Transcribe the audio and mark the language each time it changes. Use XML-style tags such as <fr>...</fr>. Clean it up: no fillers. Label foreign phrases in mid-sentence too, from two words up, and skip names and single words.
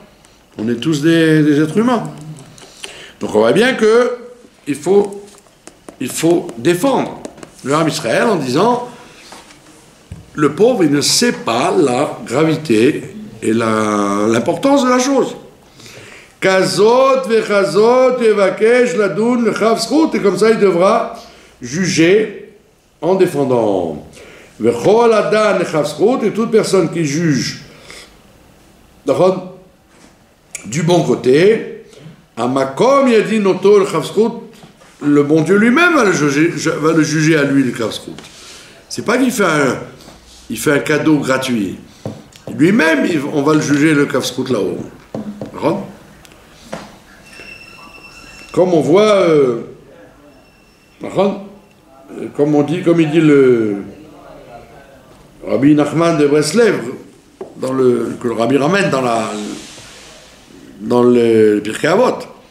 <fr>On est tous des êtres humains. Donc on voit bien qu'il faut défendre le</fr> <he>עם ישראל</he> <fr>en disant le pauvre, il ne sait pas la gravité et l'importance de la chose.</fr> <he>כזאת וכזאת יבקש לדון לכף זכות,</he> <fr>et comme ça il devra juger en défendant.</fr> <he>וכל הדן לכף זכות,</he> <fr>et toute personne qui juge du bon côté,</fr> <he>המקום ידין אותו לכף זכות,</he> <fr>le bon Dieu lui-même va le juger à lui le</fr> <he>לכף זכות.</he> <fr>C'est pas qu'il fait un cadeau gratuit. Lui-même, on va le juger le</fr> <he>לכף זכות</he> <fr>là-haut. Comme on voit, comme il dit le Rabbi Nachman de Breslev, que le Rabbi ramène dans le Pirkei Avot.</fr>